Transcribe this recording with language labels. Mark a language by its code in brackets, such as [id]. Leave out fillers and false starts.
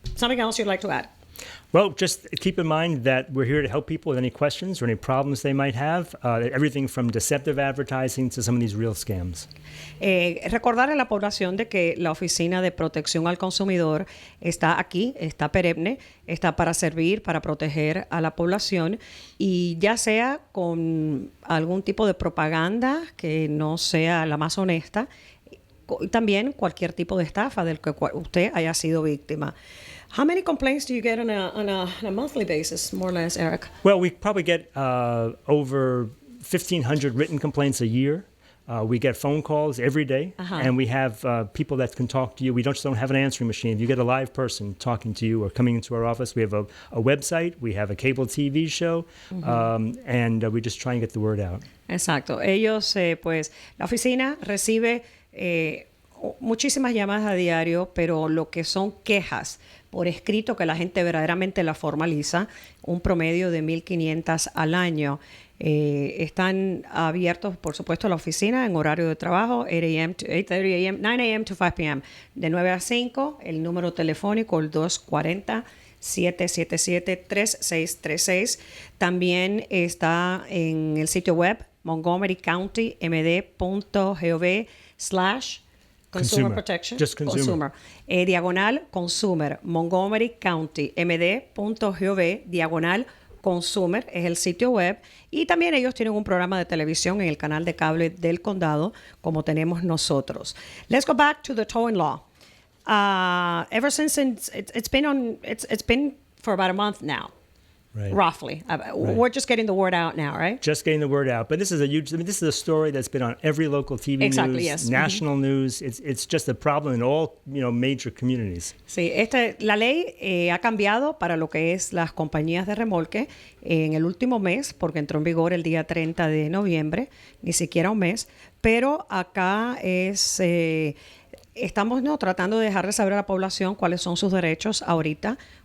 [en] Something else you'd like to add? Well, just keep in mind that we're here to help people with any questions or any problems they might have. Everything from deceptive advertising to some of these real scams. [es] Recordar a la población de que la Oficina de Protección al Consumidor está aquí, está perenne, está para servir, para proteger a la población, y ya sea con algún tipo de propaganda que no sea la más honesta, también cualquier tipo de estafa del que usted haya sido víctima. [en] How many complaints do you get on a monthly basis, more or less, Eric? Well, we probably get over 1,500 written complaints a year. We get phone calls every day, and we have people that can talk to you. We just don't have an answering machine. If you get a live person talking to you or coming into our office, we have a website, we have a cable TV show, and we just try and get the word out. [es] Exacto. Ellos, pues, la oficina recibe muchísimas llamadas a diario, pero lo que son quejas por escrito que la gente verdaderamente la formaliza, un promedio de 1,500 al año. Están abiertos, por supuesto, la oficina en horario de trabajo, 8 a.m. [en] to 8:30 a.m., 9 a.m. to 5 p.m., [es] de 9 a 5, el número telefónico, el 240-777-3636. También está en el sitio web montgomerycountymd.gov/Consumer Protection. [en] Just consumer. [es] Diagonal Consumer. Montgomery County MD.gov diagonal Consumer es el sitio web. Y también ellos tienen un programa de televisión en el canal de cable del condado, como tenemos nosotros. [en] Let's go back to the towing law. Ever since it's been for about a month now. Right. Roughly. We're just getting the word out now, right? Just getting the word out. But this is this is a story that's been on every local TV Exactly, yes. national news. It's just a problem in all, major communities. [es] Sí, la ley ha cambiado para lo que es las compañías de remolque en el último mes, porque entró en vigor el día 30 de noviembre, ni siquiera un mes, pero acá estamos tratando de dejarle saber a la población cuáles son sus derechos ahorita,